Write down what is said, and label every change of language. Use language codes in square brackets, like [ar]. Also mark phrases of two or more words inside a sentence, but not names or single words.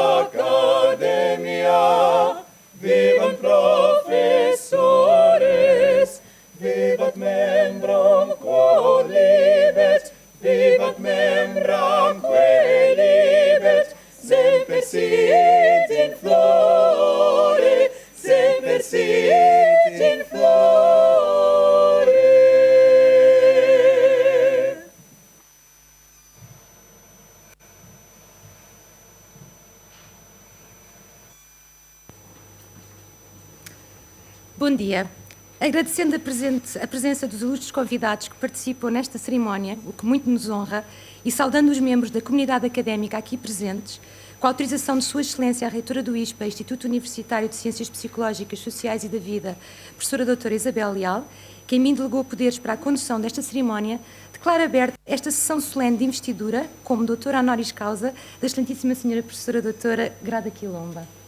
[la] Academia, vivat professores, vivat membram quolibet, vivat membram quelibet, semper sit in flore, semper sit in flore. [pt] Bom dia. Agradecendo a presença dos ilustres convidados que participam nesta cerimónia, o que muito nos honra, e saudando os membros da comunidade académica aqui presentes, com a autorização de Sua Excelência a Reitora do ISPA, Instituto Universitário de Ciências Psicológicas, Sociais e da Vida, professora doutora Isabel Leal, que em mim delegou poderes para a condução desta cerimónia, declaro aberta esta sessão solene de investidura como doutora [la] honoris causa [pt] da excelentíssima senhora professora doutora Grada Quilomba.